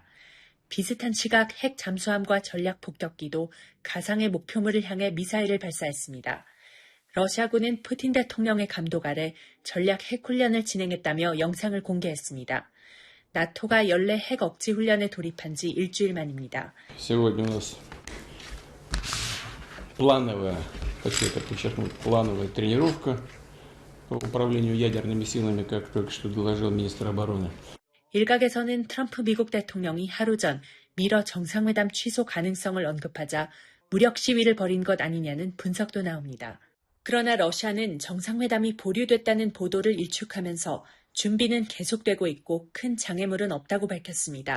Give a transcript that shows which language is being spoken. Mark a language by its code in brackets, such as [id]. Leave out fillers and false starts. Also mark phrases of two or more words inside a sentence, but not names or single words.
[ko] 비슷한 시각 핵 잠수함과 전략 폭격기도 가상의 목표물을 향해 미사일을 발사했습니다. 러시아군은 푸틴 대통령의 감독 아래 전략 핵 훈련을 진행했다며 영상을 공개했습니다. 나토가 연례 핵 억지 훈련에 돌입한 지 일주일 만입니다. [ru] Сегодня у нас плановая, хочу это подчеркнуть, плановая тренировка по управлению ядерными силами, как только что доложил министр обороны. [ko] 일각에서는 트럼프 미국 대통령이 하루 전 미러 정상회담 취소 가능성을 언급하자 무력 시위를 벌인 것 아니냐는 분석도 나옵니다. 그러나 러시아는 정상회담이 보류됐다는 보도를 일축하면서 준비는 계속되고 있고 큰 장애물은 없다고 밝혔습니다.